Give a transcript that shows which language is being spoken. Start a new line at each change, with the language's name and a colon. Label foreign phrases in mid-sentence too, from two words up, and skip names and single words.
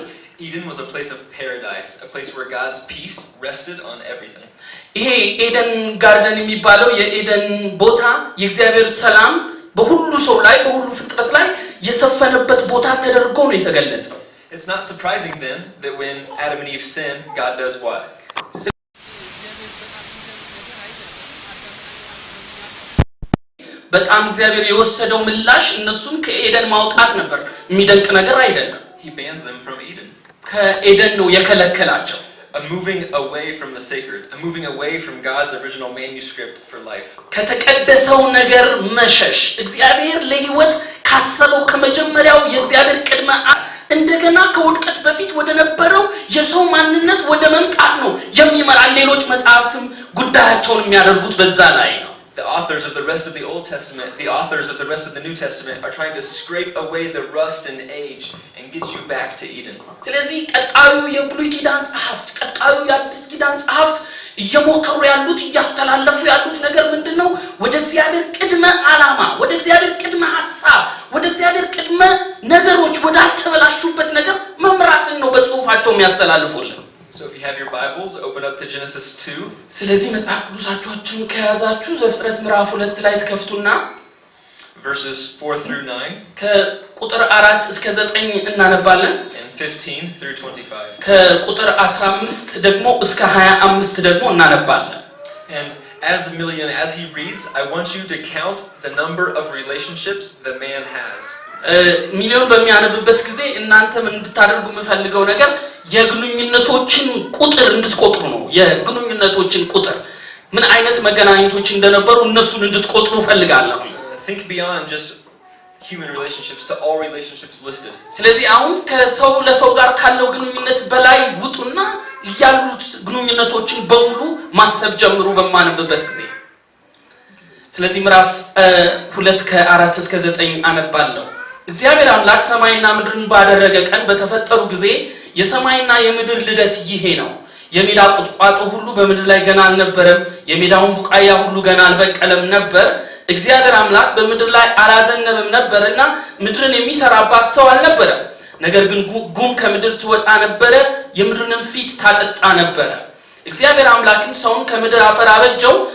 English: Eden was a place of paradise, a place where God's peace rested on everything.
Amharic: ይሄ ኤደን ጋርደን የሚባለው የኤደን ቦታ የእግዚአብሔር ሰላም በሁሉ ሰው ላይ በሁሉ ፍጥረት ላይ የሰፈነበት ቦታ ተደርጎ ነው የተገለጸው።
English: It's not surprising then that when Adam and Eve sin, God does what?
Amharic: በጣም እግዚአብሔር የወሰደው ምላሽ እነሱን ከኤደን ማውጣት ነበር። የሚደንቅ ነገር አይደለም።
English: He bans them from Eden.
Amharic: ከኤደን ነው የከለከላቸው።
English: A moving away from the sacred, a moving away from God's original manuscript for life.
Amharic: ከተቀደሰው ነገር መሸሽ እግዚአብሔር ለህይወት ካሰበው ከመጀመሪያው የእግዚአብሔር ቅድመ እንደገና ከውድቀት በፊት ወደ ነበረው የሰው ማንነት ወደ መምጣት ነው የሚመራ። ሌሎች መጽሐፍትም ጉዳያቸውን የሚያደርጉት በዛ ላይ ነው።
English: The authors of the rest of the Old Testament, the authors of the rest of the New Testament are trying to scrape away the rust and age and get you back to Eden.
Amharic: ስለዚህ ቀጣዩ የብሉይ ኪዳን ጸሐፍት ቀጣዩ የአዲስ ኪዳን ጸሐፍት እየሞከሩ ያሉት እያስተላለፉ ያሉት ነገር ምንድነው? ወደ እግዚአብሔር ቅድመ ዓላማ ወደ እግዚአብሔር ቅድመ ሐሳብ ወደ እግዚአብሔር ቅድመ ነገሮች ወደ አልተበላሹበት ነገር መምራትን ነው በጽሁፋቸው የሚያስተላልፉልን።
English: So if you have your Bibles, open up to Genesis 2.
Amharic: ስለዚህ መጽሐፍ ቅዱሳችሁን ከያዛችሁ ዘፍጥረት ምዕራፍ 2 ላይ ተከፍቱና
English: verses 4 through 9
Amharic: ከቁጥር 4 እስከ 9 እናነባለን
English: and 15 through 25.
Amharic: ከቁጥር 15 ደግሞ እስከ 25 ደግሞ እናነባለን.
English: And as he reads, I want you to count the number of relationships the man has.
Amharic: ሚሊዮን በሚያነብበት ጊዜ እናንተ ምን እንድታደርጉ የምፈልገው ነገር የግንኙነቶችን ቁጥር እንድትቆጥሩ ነው። የግንኙነቶችን ቁጥር ምን አይነት መገናኘቶች እንደነበሩ እነሱን እንድትቆጥሩ ፈልጋለሁ።
English: Think beyond just human relationships to all relationships listed.
Amharic: ስለዚህ አሁን ከሰው ለሰው ጋር ካለው ግንኙነት በላይ ውጡና ያሉት ግንኙነቶችን በሙሉ ማሰብ ጀምሩ በማንበበት ጊዜ። ስለዚህ ምዕራፍ 2 ከ4 እስከ 9 አነባለሁ። እግዚአብሔር አምላክ ሰማይና ምድርን ባደረገ ቀን በተፈጠሩ ጊዜ የሰማይና የምድር ልደት ይሄ ነው። የሜዳ ቁጥቋጦ ሁሉ በምድር ላይ ገና አልነበረም፣ የሜዳውን ቡቃያ ሁሉ ገና አልበቀለም ነበር። እግዚአብሔር አምላክ በምድር ላይ አላዘነበም ነበርና ምድርን የሚሰራባት ሰው አልነበረም። ነገር ግን ጉም ከምድር ትወጣ ነበር፣ የምድርንም ፊት ታጠጣ ነበር። እግዚአብሔር አምላክም ሰውን ከምድር አፈር አበጀው፣